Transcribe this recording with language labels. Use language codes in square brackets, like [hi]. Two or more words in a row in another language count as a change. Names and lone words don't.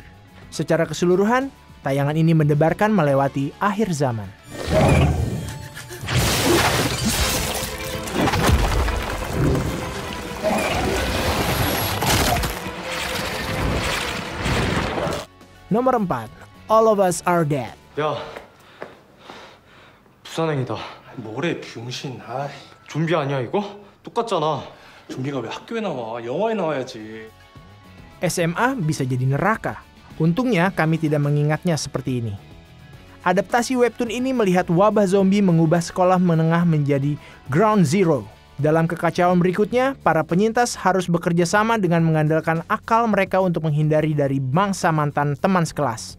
[id] Secara keseluruhan, tayangan ini mendebarkan melewati akhir zaman. Nomor 4, All of Us Are Dead. [ko] 야, 부산행이다. 뭐래 병신. 아, 좀비 아니야 이거? 똑같잖아. 좀비가 왜 학교에 나와? 영화에 나와야지. [id] SMA bisa jadi neraka. Untungnya kami tidak mengingatnya seperti ini. Adaptasi webtoon ini melihat wabah zombie mengubah sekolah menengah menjadi [en] ground zero. [id] Dalam kekacauan berikutnya, para penyintas harus bekerja sama dengan mengandalkan akal mereka untuk menghindari dari mangsa mantan teman sekelas.